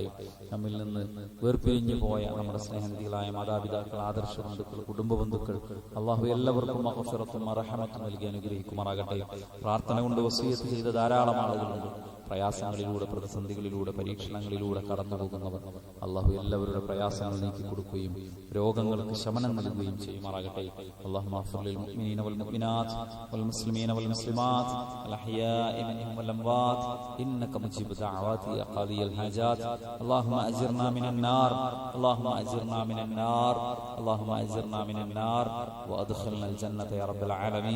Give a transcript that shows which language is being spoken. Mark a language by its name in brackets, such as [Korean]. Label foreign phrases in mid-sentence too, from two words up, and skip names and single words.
[Malayalam] നമ്മിൽ നിന്ന് വേർപിരിഞ്ഞു പോയ നമ്മുടെ സ്നേഹനിധികളായ മാതാപിതാക്കൾ, ആദർശ ബന്ധുക്കൾ, കുടുംബ ബന്ധുക്കൾ അള്ളാഹു എല്ലാവർക്കും മഗ്ഫിറത്തും റഹ്മത്തും നൽകി അനുഗ്രഹിക്കുമാറാകട്ടെ. പ്രാർത്ഥന കൊണ്ട് വസിയത്ത് ചെയ്ത ധാരാളം ആളുകളുണ്ട്. പ്രയാസങ്ങളിലൂടെ, പ്രതിസന്ധികളിലൂടെ, പരീക്ഷണങ്ങളിലൂടെ കടന്നു പോകുന്നവർ അള്ളാഹു എല്ലാവരുടെ പ്രയാസങ്ങൾ നീക്കി കൊടുക്കുകയും രോഗങ്ങൾക്ക് ശമനം നൽകുകയും ചെയ്യുമാറാകട്ടെ. [Arabic] اللهم اغفر للمؤمنين والمؤمنات والمسلمين والمسلمات الأحياء منهم والأموات إنك مجيب الدعوات يا قاضي الحاجات. اللهم أجرنا من النار، اللهم أجرنا من النار، اللهم أجرنا من النار وأدخلنا الجنة يا رب العالمين.